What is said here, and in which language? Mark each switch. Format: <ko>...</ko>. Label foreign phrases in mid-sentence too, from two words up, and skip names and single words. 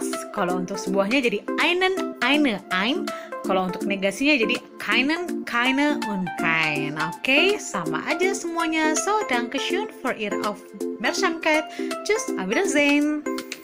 <id>Kalau untuk sebuahnya jadi</id> <de>einen, eine, ein.</de> <id>Kalau untuk negasinya jadi</id> <de>keinen, keine, und kein.</de> <id>Oke, sama aja semuanya.</id> <de>So, dankeschön für Ihre Aufmerksamkeit. Tschüss, auf Wiedersehen.</de>